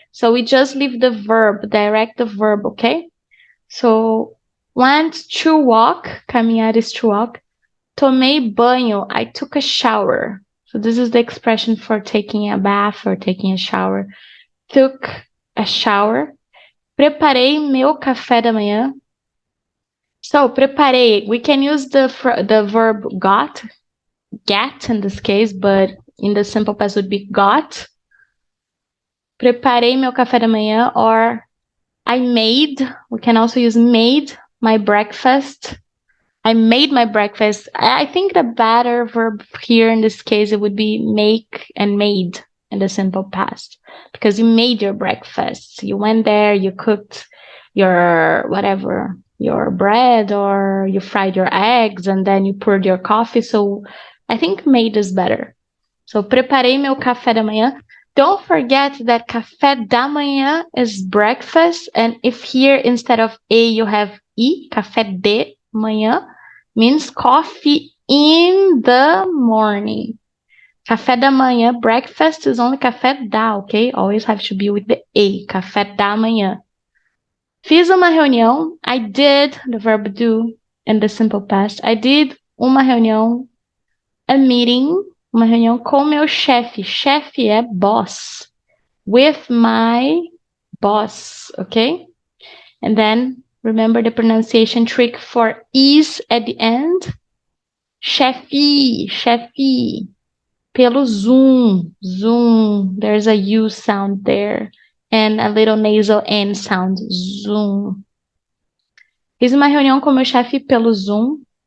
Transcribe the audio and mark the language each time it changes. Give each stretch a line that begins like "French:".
English: So we just leave the verb, direct the verb, okay? So went to walk, caminhar is to walk.
Portuguese: Tomei banho,
English: I took a shower. So this is the expression for taking a bath or taking a shower. Took a shower.
Portuguese: Preparei meu café da manhã.
English: So, preparei. We can use the verb get in this case, but in the simple past would be got.
Portuguese: Preparei meu café da manhã,
English: or I made. We can also use made my breakfast. I made my breakfast. I think the better verb here in this case, it would be make and made in the simple past, because you made your breakfast. You went there, you cooked your whatever, your bread, or you fried your eggs, and then you poured your coffee. So I think made is better.
Portuguese: So preparei meu café da manhã.
English: Don't forget that café da manhã is breakfast, and if here instead of a you have e, café de manhã means coffee in the morning. Café da manhã, breakfast is only café da, okay? Always have to be with the a,
Portuguese: café da manhã. Fiz uma reunião.
English: I did, the verb do in the simple past. I did
Portuguese: uma reunião,
English: a meeting,
Portuguese: uma reunião com meu chefe. Chefe é
English: boss. With my boss, okay? And then remember the pronunciation trick for is at the end.
Portuguese: Chefe, chefe. Pelo Zoom, Zoom.
English: There's a U sound there and a little nasal N sound. Zoom.
Portuguese: Fiz uma reunião com meu chefe pelo Zoom.